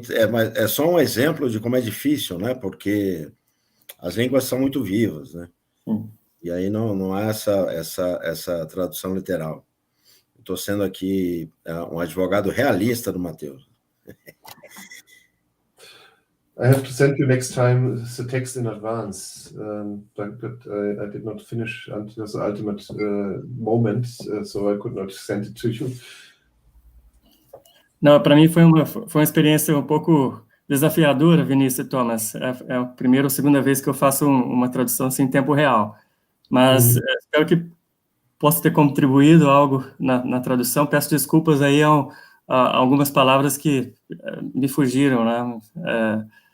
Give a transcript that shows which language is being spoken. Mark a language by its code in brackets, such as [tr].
[pt] Mas é só um exemplo de como é difícil, né? Porque as línguas são muito vivas, né? E aí não há essa tradução literal. Estou sendo aqui um advogado realista do Matheus. [en] I have to send you next time the text in advance, but I did not finish until the ultimate moment, so I could not send it to you. [pt] Não, para mim foi uma experiência um pouco desafiadora, Vinícius e Thomas. É a primeira ou segunda vez que eu faço uma tradução assim, em tempo real. Mas espero que possa ter contribuído algo na tradução. Peço desculpas aí a algumas palavras que me fugiram, né?